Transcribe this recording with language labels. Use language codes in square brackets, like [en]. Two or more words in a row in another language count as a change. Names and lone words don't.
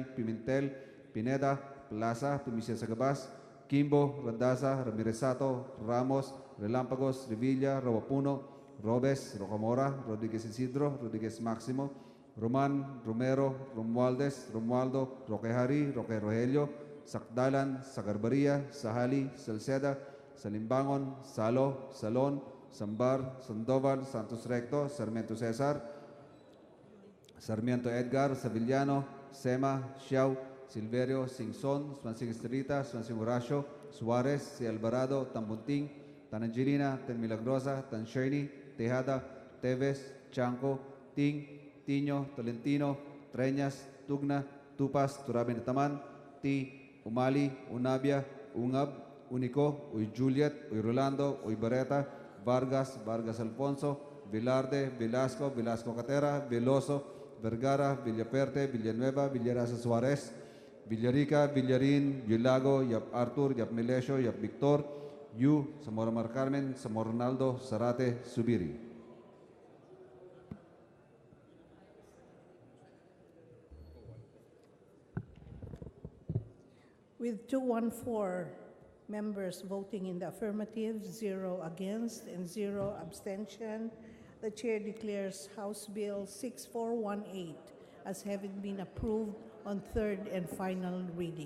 [en] Pimentel, Pineda, Plaza, Primicia Sagabas, Kimbo, Randaza, Ramiresato, Ramos, Relámpagos, Revilla, Robapuno, Robes, Rocamora, Rodríguez Isidro, Rodríguez Máximo, Roman, Romero, Romualdez, Romualdo, Roquejari, Roque Rogelio, Sakdalan, Sagarbaria, Sahali, Salceda, Salimbangon, Salo, Salon, Sambar, Sandoval, Santos Recto, Sarmiento Cesar, Sarmiento Edgar, Sevillano, Sema, Xiao, Silverio, Singson, Swansing Estrita, Swansing Horacio, Suarez, Si Alvarado, Tambunting, Tanangelina, Tan Milagrosa, Tan Sherny, Tejada, Teves, Chanco, Ting, Tiño, Tolentino, Treñas, Tugna, Tupas, Turabin Taman, Ti, Umali, Unabia, Ungab, Unico, Uy Juliet, Uy Rolando, Uy Bareta, Vargas, Vargas Alfonso, Velarde, Velasco, Velasco Catera, Veloso, Vergara, Villaperte, Villanueva, Villarasa Suarez, Villarica, Villarin, Yulago, Yap Arthur, Yap Melesio, Yap Victor, Yu, Zamora Mar Carmen, Zamora Ronaldo, Zarate, Subiri. With 214 members voting in the affirmative, 0 against, and 0 abstention, the chair declares House Bill 6418 as having been approved on third and final reading.